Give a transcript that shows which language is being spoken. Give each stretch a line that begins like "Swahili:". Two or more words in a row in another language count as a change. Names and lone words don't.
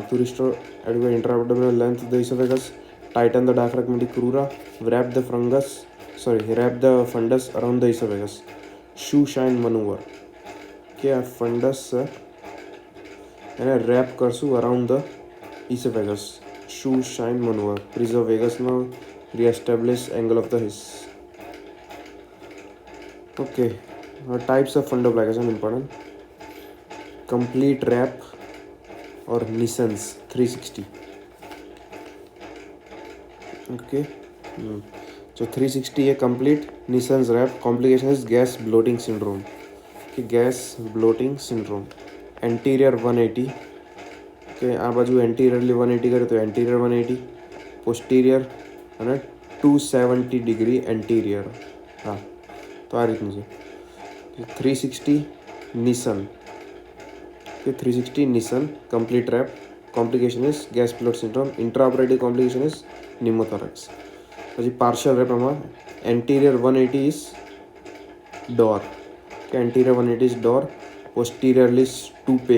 English: to restore adequate interabdominal length the esophagus, tighten the diaphragmatic crura, wrap the fundus around the esophagus, shoe shine maneuver.
Gujarati: કે આ ફંડસ છે એને
English: રેપ કરશું around the esophagus, shoe shine maneuver, preserve vagus-નો, reestablish angle of the His. ઓકે, types of fundoplication important. Complete wrap or Nissen's 360. Okay, so 360 है complete Nissen's wrap. Complication is gas bloating syndrome. Okay, gas bloating syndrome. Anterior 180. Okay,
Gujarati: આ બાજુ
English: anteriorly 180
Gujarati: કરે તો
English: anterior 180, posterior અને 270 degree anterior.
Gujarati: હા, તો આ રીતનું છે. 360 Nissan.
English: Okay, 360 Nissan complete wrap. Complication is gas bloat syndrome. Intraoperative complication is pneumothorax. પછી partial wrap માં anterior 180 is door. Okay, anterior 180 is door. Posteriorly is toupee.